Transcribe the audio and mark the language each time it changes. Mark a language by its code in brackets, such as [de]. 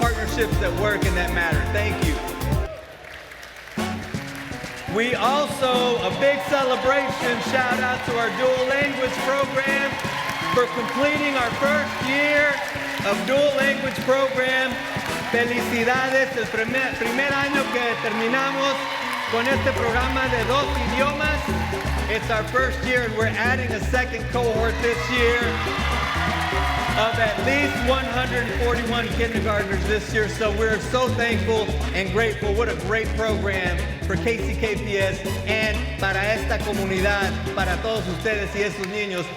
[en] Partnerships that work and that matter. Thank you. We also, a big celebration, shout out to our dual language program for completing our first year of dual language program. [es] Felicidades, el primer año que terminamos con este programa de 2 idiomas. [en] It's our first year and we're adding a second cohort this year of at least 141 kindergartners this year. So we're so thankful and grateful. What a great program for KCKPS and [es] para esta comunidad, para todos ustedes y esos niños.